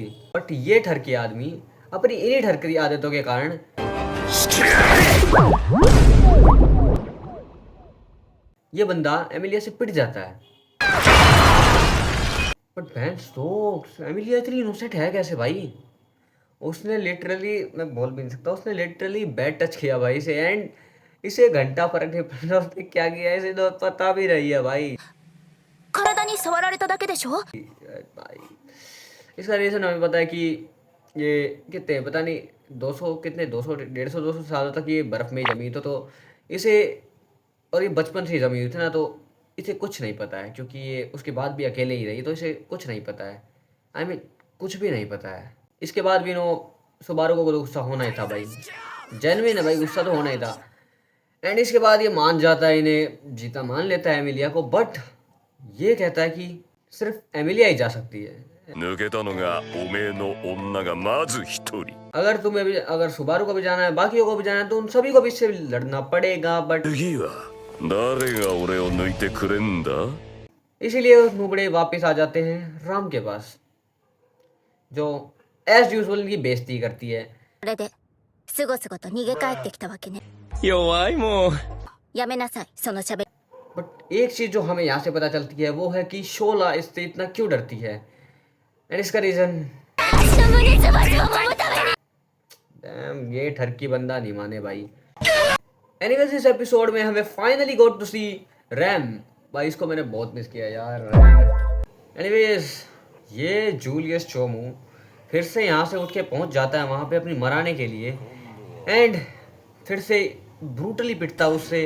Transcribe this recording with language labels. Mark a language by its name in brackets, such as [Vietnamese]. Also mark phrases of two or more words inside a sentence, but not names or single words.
[Hindi] बट ये ठरकी आदमी अपनी इन्हीं ठरकी आदतों के कारण ये बंदा एमिलिया से पिट जाता है। बट बहन स्टोक्स, एमिलिया इतनी इनोसेंट है कैसे भाई? उसने लिटरली, मैं बोल भी नहीं सकता, उसने लिटरली [English] bad touch [Hindi] किया भाई से एंड इसे घंटा फर्क नहीं पड़ रहा उसने क्या किया इसे तो पता भी रही है भाई। [Japanese] 体に触られただけでしょ [Hindi] भाई इसका रीज़न हमें पता है कि ये कितने पता नहीं 200 कितने 200 150 200 सालों तक ये बर्फ़ में ही जमी तो इसे, और ये बचपन से ही जमी हुई थी ना, तो इसे कुछ नहीं पता है क्योंकि ये उसके बाद भी अकेले ही रही तो इसे कुछ नहीं पता है। [English] I mean [Hindi] कुछ भी नहीं पता है। इसके बाद भी नो सुबारू को गुस्सा होना ही था भाई, जेन्युइन है भाई, गुस्सा तो होना ही था। एंड इसके बाद ये मान जाता है, इन्हें जीता मान लेता है एमिलिया को। बट ये कहता है कि सिर्फ एमिलिया ही जा सकती है। [Japanese] 抜けたのがおめえの女がまず一人 [Hindi] अगर तुम्हें भी, अगर सुबारू को भी जाना है बाकियों को भी जाना है तो उन सभी को भी इससे लड़ना पड़ेगा। बट [Japanese] 次は誰が俺を抜いてくれんだ [Hindi] इसीलिए नुबड़े वापस आ जाते हैं राम के पास, जो [English] as usual [Hindi] इनकी बेइज्जती करती है। [Japanese] それですごすごと逃げ帰ってきたわけね弱いもんやめなさいそのしゃべ [Hindi] बट एक चीज जो हमें यहाँ से पता चलती है वो है कि शोला इससे इतना क्यों डरती है। एंड इसका रीजन, [Japanese] 私の胸すばしを守るために [Hindi] डैम ये ठरकी बंदा नहीं माने भाई। एनीवेज इस एपिसोड में हमें [English] finally got to see [Hindi] रैम। भाई इसको मैंने बहुत मिस किया यार, रैम। एनीवेज ये जूलियस चोमू फिर से यहाँ से उठ के पहुँच जाता है वहाँ पे अपनी मराने के लिए एंड फिर से ब्रूटली पिटता उससे।